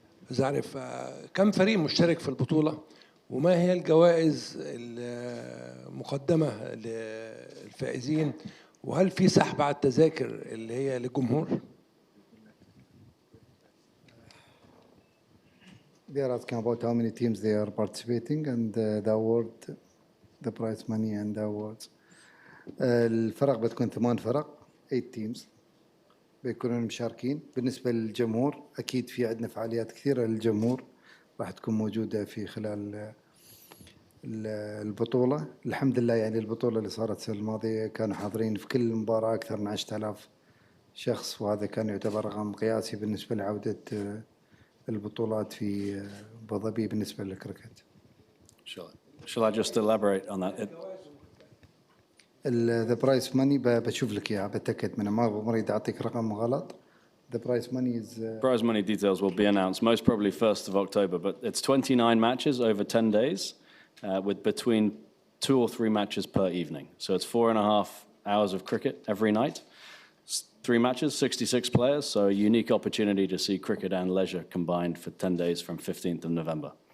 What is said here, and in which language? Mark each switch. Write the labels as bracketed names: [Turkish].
[Arabic] عايز أعرف كم فريق مشترك في البطولة وما هي الجوائز المقدمة للفائزين وهل في سحب على التذاكر اللي هي للجمهور؟ [English] They are asking about how many teams they are participating and the award, the prize money and the awards. [Arabic] الفرق بتكون 8 فرق [English] 8 teams [Arabic] بيكونوا مشاركين. بالنسبة للجمهور أكيد في عندنا فعاليات كثيرة للجمهور راح تكون موجودة في خلال البطولة. الحمد لله يعني البطولة اللي صارت السنة الماضية كانوا حاضرين في كل مباراة أكثر من 10,000 شخص وهذا كان يعتبر رقم قياسي بالنسبة لعودة البطولات في أبو ظبي بالنسبة للكريكت. [English] Shall I just elaborate on that? The prize money [Arabic] بشوف لك إياها بتأكد منها ما بريد أعطيك رقم غلط. [English] The prize money is Prize money details will be announced most probably 1st of October, but it's 29 matches over 10 days with between 2 or 3 matches per evening. So it's 4.5 hours of cricket every night. 3 matches, 66 players, so a unique opportunity to see cricket and leisure combined for 10 days from 15th of November.